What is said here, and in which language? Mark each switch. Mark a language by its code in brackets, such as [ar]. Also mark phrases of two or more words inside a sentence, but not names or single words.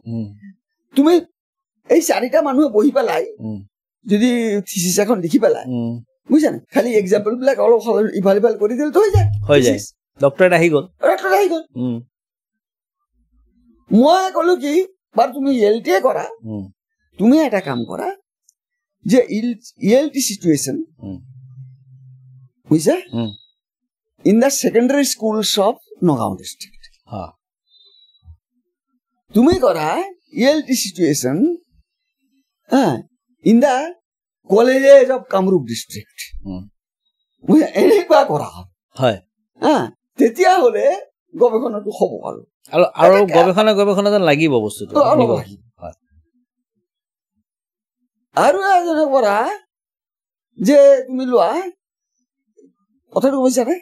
[as] তুমি এই 4টা মানুহে বহি পেলাই যদি থিচিস এখন লিখি পেলাই, বুজিছা নে, খালি এক্সাম্পল বিলাক অলপ ইফাল ইফাল কৰি দিলে তো হৈ যায়, ডক্টৰেট আহি গ'ল। মই কলো কি বাৰু তুমি ELT কৰা, তুমি এটা কাম কৰা যে [en] ELT situation, [as] বুজিছা, [en] in the secondary schools of Nagaon district, [as] তুমি কৰা [en] ELT situation in the colleges of Kamrup district, [as] এনেকুৱা কৰা হয়, তেতিয়া হলে গৱেষণাটো হ'ব। আৰু গৱেষণা যেন লাগিব বস্তুটো। আৰু এজনে পৰা যে তুমি লোৱা কথাটো বুজিছা নে?